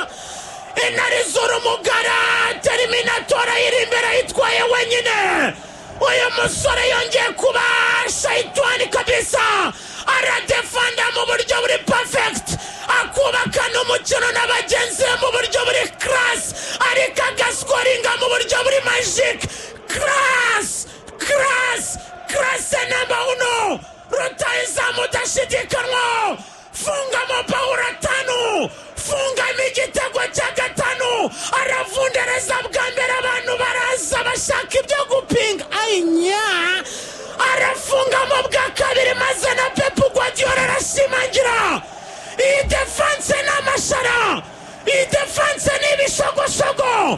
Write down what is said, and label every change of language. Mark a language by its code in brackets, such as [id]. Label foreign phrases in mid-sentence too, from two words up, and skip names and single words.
[rw] Intare izura umugara, Terminatora iri imbere yitwaye wenyine. Uyu musore yongeye kuba [sw] shayitani kabisa, [rw] aradefanda mu buryo buri perfect, akubaka n'umukino n'abagenzi mu buryo buri class, ariko agaskoringa mu buryo buri magic. [en] Class number 1, [rw] rutahizamu udashidikanwa, [sw] funga mabao 5, [rw] funga igitego cya 5, aravundereza bwa mbere abantu baraza bashaka ibyo gupinga, ainya arafunga mu bwa kabiri maze na Pep Guardiola arashimangira. Iyi defense n'amashara, iyi defense n'ibishogosogo.